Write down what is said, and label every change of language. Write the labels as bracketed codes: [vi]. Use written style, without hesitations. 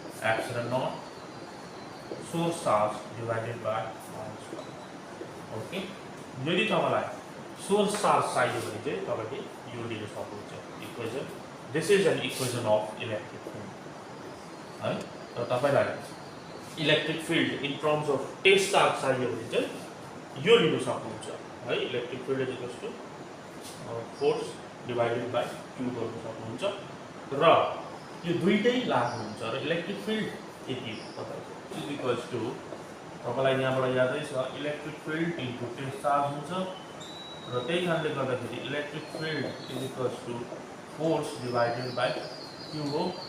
[en] Epsilon nought source charge divided by minus 1. [ne] Okay, यदि तपाईलाई source charge चाहियो भने चाहिँ तपाईले यो लिन सक्नुहुन्छ equation. [en] This is an equation of electric field है. [ne] र तपाईलाई electric filled in terms of test charge चाहियो भने चाहिँ यो लिन सक्नुहुन्छ है. [en] electric field is equals to force divided by q [ne] गर्न सक्नुहुन्छ र यो दुईटै लागु हुन्छ र इलेक्ट्रिक फिल्ड यति तपाईको इज इक्वल्स टु तपाईलाई यहाँबाट यादै छ electric field into test charge हुन्छ र त्यही कारणले गर्दाखेरि electric field is equals to force divided by Q हो.